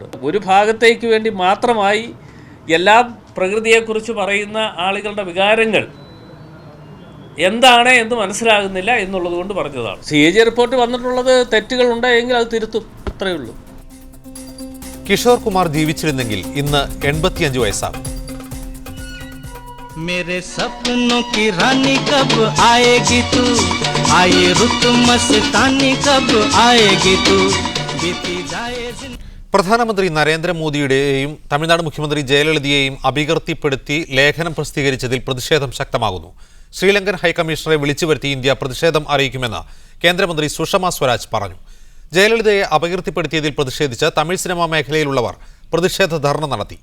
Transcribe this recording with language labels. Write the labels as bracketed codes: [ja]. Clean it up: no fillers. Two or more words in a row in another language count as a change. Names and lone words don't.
[ml] ഒരു ഭാഗത്തേക്ക് വേണ്ടി മാത്രമായി എല്ലാ പ്രകൃതിയെക്കുറിച്ച് പറയുന്ന ആളുകളുടെ വികാരങ്ങൾ എന്താണ് എന്ന് മനസ്സിലാകുന്നില്ല എന്നുള്ളത് കൊണ്ട് പറഞ്ഞതാണ്. CAG റിപ്പോർട്ട് വന്നിട്ടുള്ളത് തെറ്റുകൾ ഉണ്ടായെങ്കിൽ അത് തിരുത്തും, ഇത്രയേ ഉള്ളൂ. കിഷോർ കുമാർ ജീവിച്ചിരുന്നെങ്കിൽ ഇന്ന് 85 വയസ്സാകും. [hi] मेरे सपनों की रानी कब आएगी तू, आए रुत मस्तानी कब आएगी तू, बीती जाए. [ml] പ്രധാനമന്ത്രി നരേന്ദ്രമോദിയുടെയും തമിഴ്നാട് മുഖ്യമന്ത്രി ജയലളിതയെയും അപകീർത്തിപ്പെടുത്തി ലേഖനം പ്രസിദ്ധീകരിച്ചതിൽ പ്രതിഷേധം ശക്തമാകുന്നു. ശ്രീലങ്കൻ ഹൈക്കമ്മീഷണറെ വിളിച്ചു വരുത്തി ഇന്ത്യ പ്രതിഷേധം അറിയിക്കുമെന്ന് കേന്ദ്രമന്ത്രി സുഷമ സ്വരാജ് പറഞ്ഞു. ജയലളിതയെ അപകീർത്തിപ്പെടുത്തിയതിൽ പ്രതിഷേധിച്ച് തമിഴ് സിനിമാ മേഖലയിലുള്ളവർ പ്രതിഷേധ ധർണ നടത്തി.